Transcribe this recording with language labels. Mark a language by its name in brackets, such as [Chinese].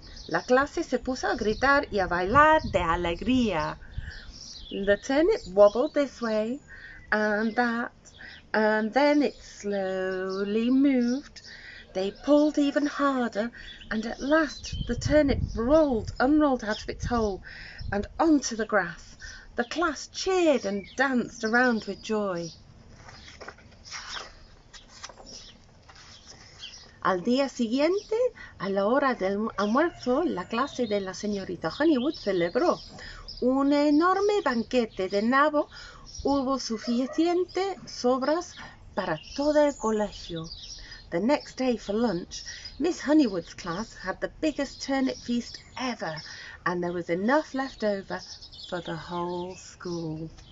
[Spanish] La clase se puso a gritar y a bailar de alegría. [English] The turnip wobbled this way and that, and then it slowly moved. They pulled even harder, and at last the turnip unrolled out of its hole and onto the grass. The class cheered and danced around with joy. [Spanish] Al día siguiente, a la hora del almuerzo, la clase de la señorita Honeywood celebró un enorme banquete de nabo. Hubo suficientes sobras para todo el colegio. [English] The next day for lunch, Miss Honeywood's class had the biggest turnip feast ever, and there was enough left over for the whole school.